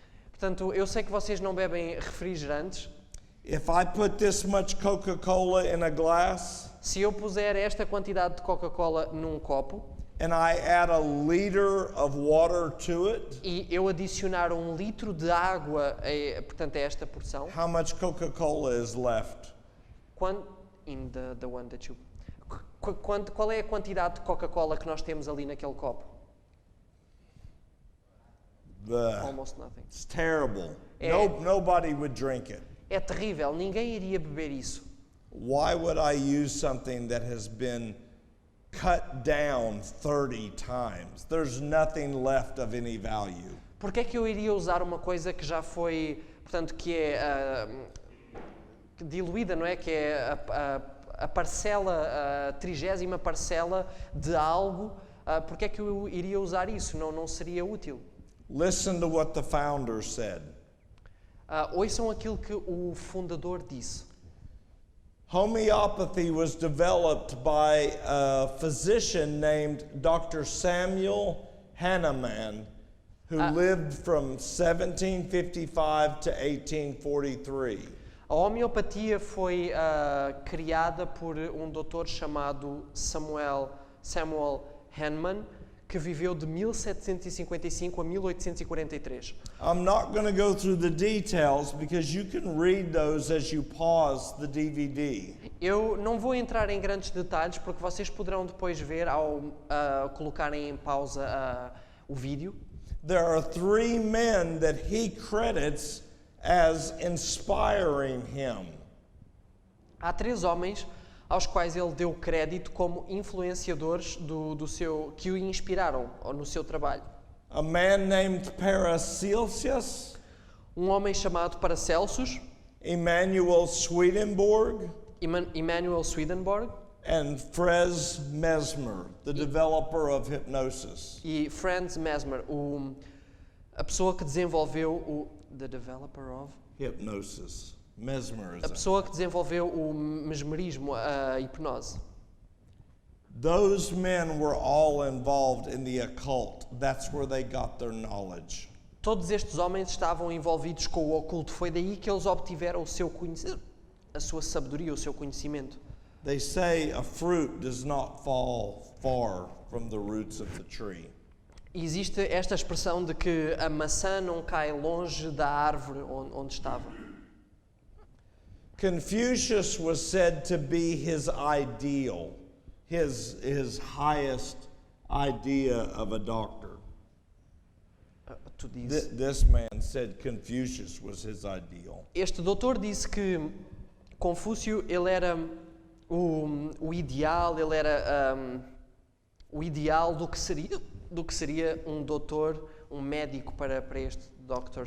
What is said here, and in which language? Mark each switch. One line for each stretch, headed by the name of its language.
Portuguese: Portanto, eu sei que vocês não bebem refrigerantes.
English: If I put this much Coca-Cola in a glass
Portuguese: Se eu puser esta quantidade de Coca-Cola num copo
English: and I add a liter of water to it,
Portuguese: e eu adicionar 1 litro de água, portanto, a esta porção,
English: how much Coca-Cola is left? in the one that you...
Portuguese: Qual é a quantidade de Coca-Cola que nós temos ali naquele copo?
English: Almost nothing. It's terrible.
Portuguese: É-
English: Nobody would drink it.
Portuguese: É terrível, ninguém iria beber isso.
English: Why would I use something that has been cut down 30 times? There's nothing left of any value.
Portuguese: Porque é que eu iria usar uma coisa que já foi, portanto, que é diluída, não é? Que é a parcela, a 30ª parcela de algo. Porque é que eu iria usar isso? Não seria útil.
English: Listen to what the founder said.
Portuguese: Ouçam aquilo que o fundador disse.
English: Homeopathy was developed by a physician named Dr. Samuel Hahnemann, who lived from 1755 to 1843.
Portuguese: A homeopatia foi criada por um doutor chamado Samuel Hahnemann, que viveu de 1755 a 1843.
English: I'm not going to go through the details because you can read those as you pause the DVD.
Portuguese: Eu não vou entrar em grandes detalhes porque vocês poderão depois ver ao colocarem em pausa o vídeo.
English: There are 3 men that he credits as inspiring him.
Portuguese: Há 3 homens aos quais ele deu crédito como influenciadores que o inspiraram no seu trabalho.
English: a man named Paracelsus,
Portuguese: homem chamado Paracelsus,
English: Emanuel Swedenborg,
Portuguese: Emanuel Swedenborg
English: and Franz Mesmer, the developer of hypnosis.
Portuguese: e Franz Mesmer, a pessoa que desenvolveu
English: the developer of Hypnosis.
Portuguese: a
English: Mesmerism.
Portuguese: pessoa que desenvolveu o mesmerismo, a hipnose.
English: Those men were all involved in the occult. That's where they got their knowledge.
Portuguese: Todos estes homens estavam envolvidos com o oculto. Foi daí que eles obtiveram a sua sabedoria, o seu conhecimento.
English: They say a fruit does not fall far from the roots of the tree.
Portuguese: E existe esta expressão de que a maçã não cai longe da árvore onde estava.
English: Confucius was said to be his ideal, his highest idea of a doctor.
Portuguese: Tu dizes.
English: This man said Confucius was his ideal.
Portuguese: Este doutor disse que Confúcio ele era o ideal, ele era o ideal do que seria um doutor, um médico para este Dr.